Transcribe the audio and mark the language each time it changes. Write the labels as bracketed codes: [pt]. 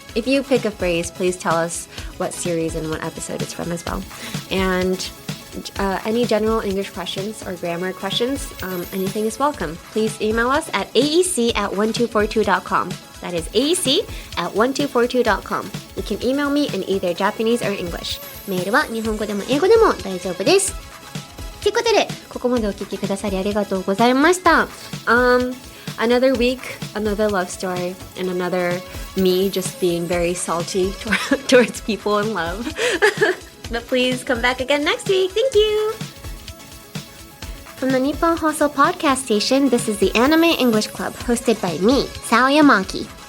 [en] If you pick a phrase, please tell us what series and what episode it's from as well. And any general English questions or grammar questions, anything is welcome. Please email us at aec@1242.com. That is aec@1242.com. You can email me in either Japanese or English. [ja] メールは日本語でも英語でも大丈夫です。ということで、ここまでお聞きくださりありがとうございました。 [en] Another week, another love story, and another me just being very salty towards people in love. But please come back again next week. Thank you! From the Nippon Hoso Podcast Station, this is the Anime English Club, hosted by me, Sao Yamaki.